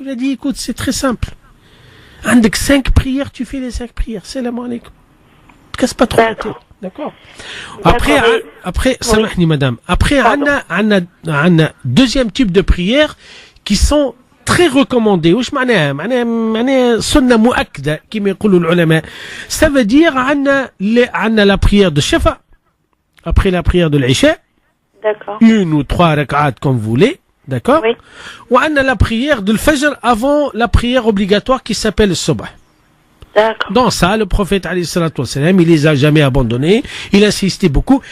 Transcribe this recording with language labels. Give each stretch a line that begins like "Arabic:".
French: Il a dit, écoute, c'est très simple. Avec 5 prières, tu fais les 5 prières. Salam alaikum. Ne casse pas trop la tête. D'accord. Après, samahni madame. Après, on a deuxième type de prières qui sont très recommandées.
Arabic: وش معناها؟ معناها سنة مؤكدة كما يقولوا العلماء.
French: Ça veut dire on a la prière de Shafa après la prière de l'Isha. D'accord. 1 ou 3 rak'at comme vous voulez. D'accord. Oui. Ou on a la prière de l'Fajr avant la prière obligatoire qui s'appelle le Subh. D'accord. Dans ça, le prophète
Arabic: alayhi salatu wassalam,
French: il les a jamais abandonnés, il insistait beaucoup.